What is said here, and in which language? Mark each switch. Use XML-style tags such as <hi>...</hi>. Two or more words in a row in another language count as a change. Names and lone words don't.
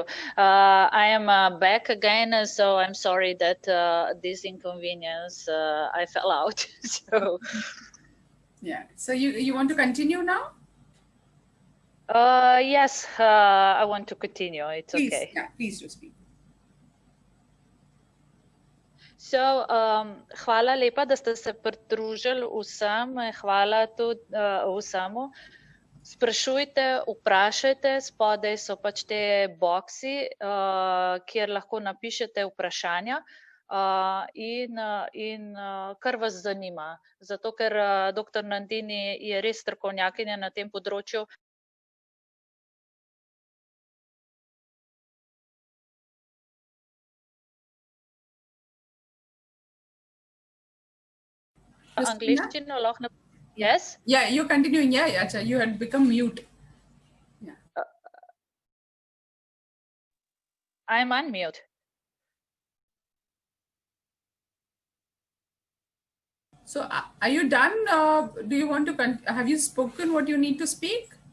<en>I am back again, so I'm sorry that this inconvenience I fell out. So yeah. So you want to continue now? Yes, I want to continue. It's Please, okay. yeah, please do speak. So,</en> <sl>hvala lepa, da ste se pridružili vsem. Hvala tudi vsemu. Sprašujte, vprašajte, spodaj so pač te boksi, kjer lahko napišete vprašanja in kar vas zanima. Zato, ker dr. Nandini je res strokovnjakinja na tem področju. Angliščino lahko Yes?</sl> <en>Yeah, you're continuing. Yeah, you had become mute. Yeah. I'm unmute. So are you done? Do you want to, have you spoken what you need to speak?</en>